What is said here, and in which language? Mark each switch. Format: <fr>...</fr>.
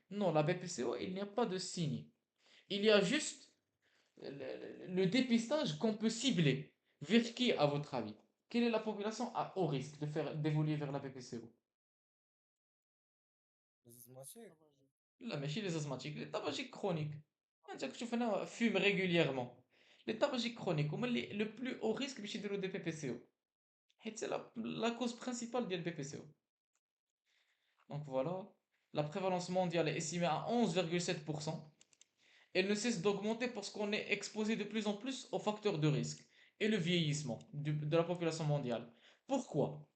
<fr>Non, la BPCO, il n'y a pas de signe. Il y a juste le dépistage qu'on peut cibler. Vers qui, à votre avis? Quelle est la population à haut risque de faire d'évoluer vers la PPCO? Les asthmatiques. لا ماشي les asthmatiques, les tabagiques chroniques.</fr> <ar>انت كتشوف هنا fume régulièrement.</ar> <fr>Les tabagiques chroniques هما اللي le plus haut risque باش يديروا des PPCO. حيت c'est la cause principale ديال PPCO. Donc voilà, la prévalence mondiale est estimée à 11,7%. Elle ne cesse d'augmenter parce qu'on est exposé de plus en plus aux facteurs de risque et le vieillissement de la population mondiale. Pourquoi?</fr>